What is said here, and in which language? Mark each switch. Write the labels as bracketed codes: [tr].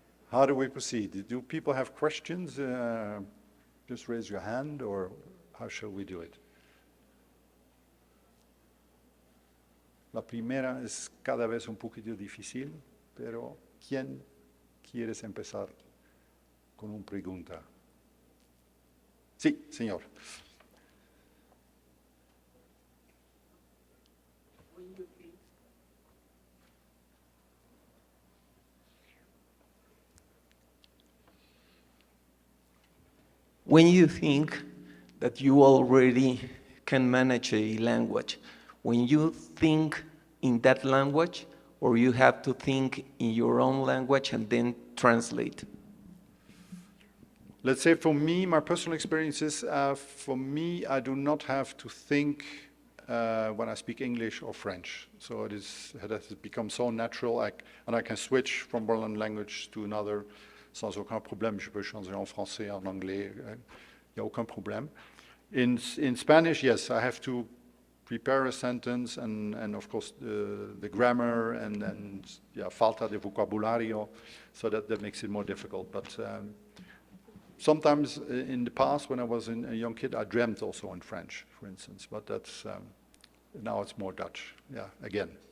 [en] How do we proceed? Do people have questions? Just raise your hand, or how shall we do it? [es] La primera es cada vez un poquito difícil, pero ¿quién quieres empezar con una pregunta? Sí, señor. [en] When you think that you already can manage a language, when you think in that language, or you have to think in your own language and then translate? Let's say for me, my personal experiences, for me, I do not have to think when I speak English or French. So it has become so natural, and I can switch from one language to another sans aucun problème. [fr] Je peux changer en français, en anglais, il n'y a aucun problème. [en] In Spanish, yes, I have to prepare a sentence and of course the grammar and falta de vocabulario, so that makes it more difficult. But sometimes in the past, when I was a young kid, I dreamt also in French, for instance, but that's, now it's more Dutch, again.